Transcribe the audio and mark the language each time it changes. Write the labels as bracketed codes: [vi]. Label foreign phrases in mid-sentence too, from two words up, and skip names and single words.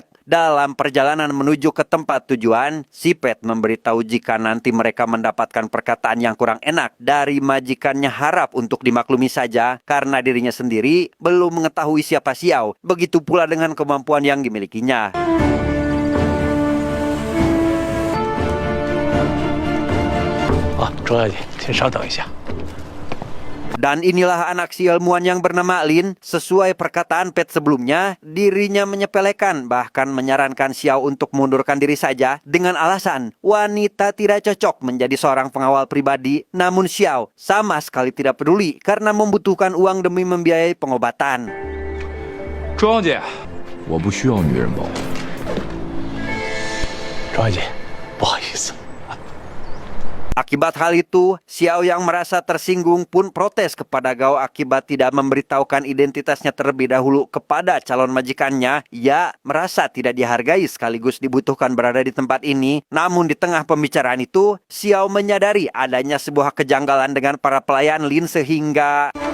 [id] Dalam perjalanan menuju ke tempat tujuan, si Pet memberitahu jika nanti mereka mendapatkan perkataan yang kurang enak dari majikannya harap untuk dimaklumi saja karena dirinya sendiri belum mengetahui siapa Xiao. Begitu pula dengan kemampuan yang dimilikinya. [zh] 啊，周小姐，请稍等一下。 [id] Dan inilah anak si ilmuwan yang bernama Lin. Sesuai perkataan Pet sebelumnya, dirinya menyepelekan bahkan menyarankan Xiao untuk mundurkan diri saja dengan alasan wanita tidak cocok menjadi seorang pengawal pribadi. Namun Xiao sama sekali tidak peduli karena membutuhkan uang demi membiayai pengobatan. [zh] 庄姐，我不需要女人保护。周小姐，不好意思。 [id] Akibat hal itu, Xiao yang merasa tersinggung pun protes kepada Gao akibat tidak memberitahukan identitasnya terlebih dahulu kepada calon majikannya. Ia merasa tidak dihargai sekaligus dibutuhkan berada di tempat ini. Namun di tengah pembicaraan itu, Xiao menyadari adanya sebuah kejanggalan dengan para pelayan Lin sehingga...